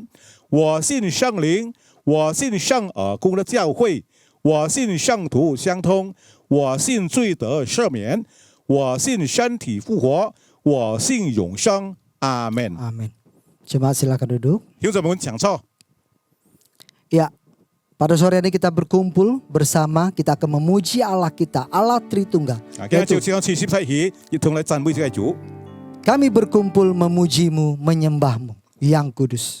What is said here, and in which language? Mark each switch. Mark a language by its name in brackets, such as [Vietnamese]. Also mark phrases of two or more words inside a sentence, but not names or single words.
[Chinese] 我信圣灵，我信圣而公的教会，我信圣徒相通，我信罪得赦免，我信身体复活，我信永生。阿门。 [Indonesian] Amin. Jemaat silakan duduk. [Chinese] 弟兄姊妹们，讲错。 [Indonesian] Ya, pada sore ini kita berkumpul bersama, kita akan memuji Allah kita, Allah Tritunggal. [Chinese] 啊，今日 [Indonesian] Yaitu, [Chinese] 就像70世紀，一同來讚美這個主。 [Indonesian] kami berkumpul memujimu, menyembahmu, yang kudus.